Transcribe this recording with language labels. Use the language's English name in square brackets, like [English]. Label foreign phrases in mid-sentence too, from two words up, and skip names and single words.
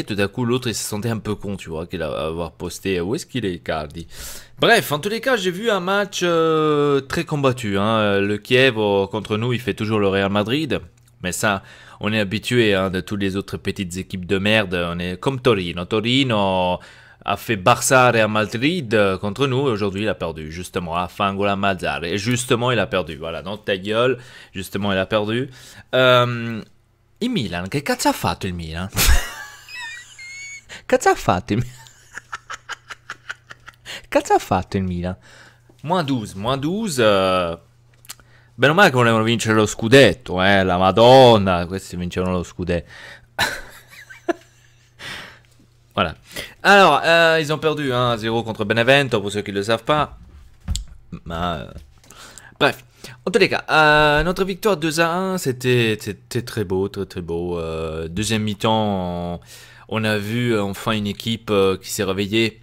[French] Tout à coup, l'autre, il se sentait un peu con, tu vois, qu'il a avoir posté. Où est-ce qu'il est, Icardi? Bref, en tous les cas, j'ai vu un match très combattu, hein. Le Kiev contre nous, il fait toujours le Real Madrid. Mais ça, on est habitué, hein, de toutes les autres petites équipes de merde. On est comme Torino. Torino a fait Barça Real Madrid contre nous. Aujourd'hui, il a perdu, justement, à Fangola Mazzar. Et justement, il a perdu. Voilà, dans ta gueule. Justement, il a perdu. [Italian] Il Milan, che cazzo ha fatto il Milan? Cazzo ha fatto il Milan? Cazzo ha fatto il Milan? -12. Bene o male che volevano vincere lo scudetto, la Madonna. Questi vincevano lo scudetto. [French] Voilà. Alors, ils ont perdu 1-0 contre Benevento, pour ceux qui ne le savent pas. Bref, en tous les cas, notre victoire 2-1, c'était très beau, très beau. Deuxième mi-temps, on a vu enfin une équipe qui s'est réveillée.